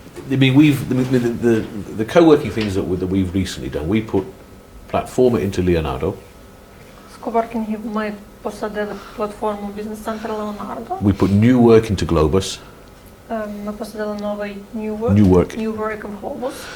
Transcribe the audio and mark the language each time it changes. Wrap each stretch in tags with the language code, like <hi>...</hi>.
<en>I mean, the co-working things that we've recently done. We put Platforma into Leonardo.</en> <uk>З коворкінгів ми посадили платформу бізнес-центр Леонардо.</uk> <en>We put new work into Globus.</en> <uk>Ми посадили новий New Work in Globus.</uk>